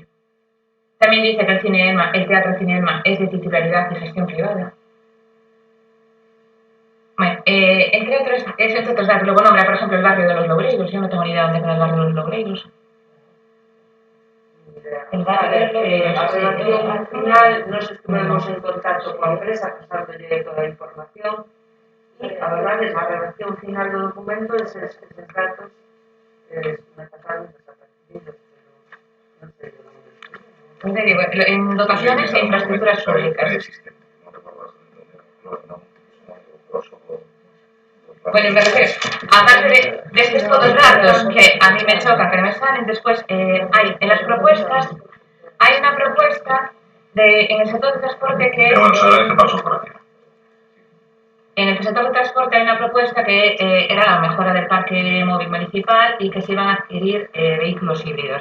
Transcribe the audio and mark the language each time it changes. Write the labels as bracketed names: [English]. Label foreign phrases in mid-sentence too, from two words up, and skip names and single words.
[Spanish] También dice que el Teatro Cineelma es de titularidad y gestión privada. Bueno, entre otros datos, luego nombra, por ejemplo, el barrio de los Loureiros. Yo no tengo ni idea de dónde queda el barrio de los Loureiros. El barrio de los Loureiros. [Galician] A relación final, [Spanish] nos estuvimos [Galician] en contacto coa empresa, pasándole toda a información, e a verdade, a redacción final do documento, eses datos me pasaron desapercibidos, pero non sei. [Spanish] Pues te digo, en dotaciones e infraestructuras públicas. Bueno, me refiero, aparte de estos todos datos que a mí me choca, pero me salen después, hay en las propuestas, hay una propuesta en el sector de transporte que Pero bueno, se agradece para su corrección. En el sector de transporte hay una propuesta que era la mejora del parque móvil municipal y que se iban a adquirir vehículos híbridos.